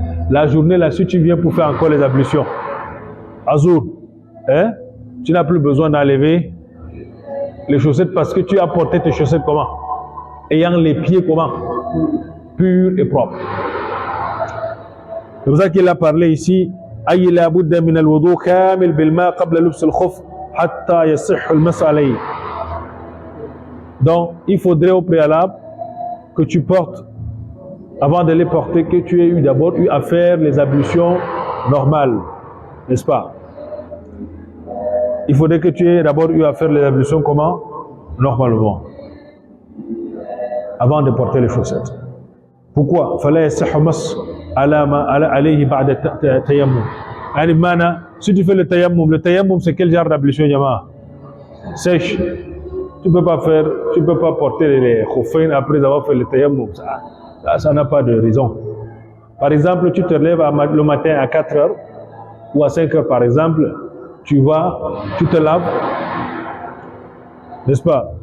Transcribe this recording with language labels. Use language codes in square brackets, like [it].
[fr] La journée, la suite, tu viens pour faire encore les ablutions. Azour, hein? Tu n'as plus besoin d'enlever les chaussettes parce que tu as porté tes chaussettes comment? Ayant les pieds comment? Purs et propres. C'est pour ça qu'il a parlé ici. [ar] أي لا بد من الوضوء كامل بالماء قبل لبس الخف حتى يصح المسح عليه. [fr] Donc, il faudrait au préalable que tu portes, avant de les porter, que tu aies d'abord eu à faire les ablutions normales, n'est-ce pas? Il faudrait que tu aies d'abord eu à faire les ablutions comment? Normalement, avant de porter les chaussettes. Pourquoi? [ar] فلا يصح المسح عليه بعد التيمم. يعني بمعنى [fr] si tu fais le tayammum c'est quel genre d'ablution yama? Sèche. Tu peux pas porter les khuffayn après avoir fait le tayammum. Ça n'a pas de raison. Par exemple, tu te lèves le matin à 4 heures ou à 5 heures par exemple, tu te laves, n'est-ce pas?